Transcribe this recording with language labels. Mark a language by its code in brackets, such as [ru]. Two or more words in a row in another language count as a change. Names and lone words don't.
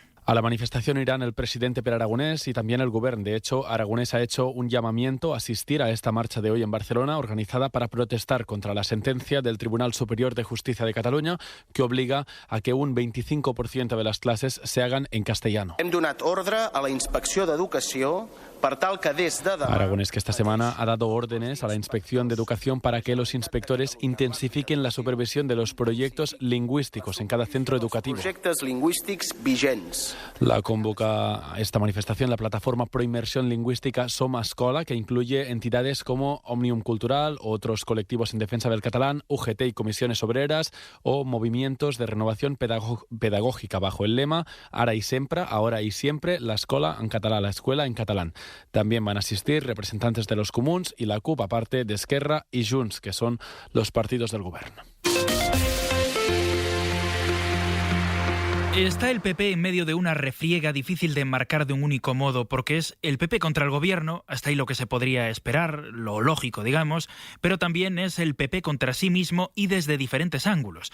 [es] A la manifestación irán el presidente Pere Aragonès y también el Govern. De hecho, Aragonès ha hecho un llamamiento a asistir a esta marcha de hoy en Barcelona, organizada para protestar contra la sentencia del Tribunal Superior de Justicia de Cataluña, que obliga a que un 25% de las clases se hagan en castellano. [ca] Hem donat ordre a la Inspecció d'Educació per tal que des de demà... [es] Aragonès, que esta semana ha dado órdenes a la Inspección de Educación para que los inspectores intensifiquen la supervisión de los proyectos lingüísticos en cada centro educativo. [ca] Projectes lingüístics vigents. [es] La convoca a esta manifestación la plataforma pro inmersión lingüística Som Escola, que incluye entidades como Òmnium Cultural, otros colectivos en defensa del catalán, UGT y comisiones obreras, o movimientos de renovación pedagógica bajo el lema [ca] Ara i sempre, [es] ahora y siempre, [ca] la escola [es] en catalán, la escuela en catalán. También van a asistir representantes de los Comuns y la CUP, aparte de Esquerra y Junts, que son los partidos del gobierno. Está el PP en medio de una refriega difícil de enmarcar de un único modo, porque es el PP contra el gobierno, hasta ahí lo que se podría esperar, lo lógico, digamos, pero también es el PP contra sí mismo y desde diferentes ángulos.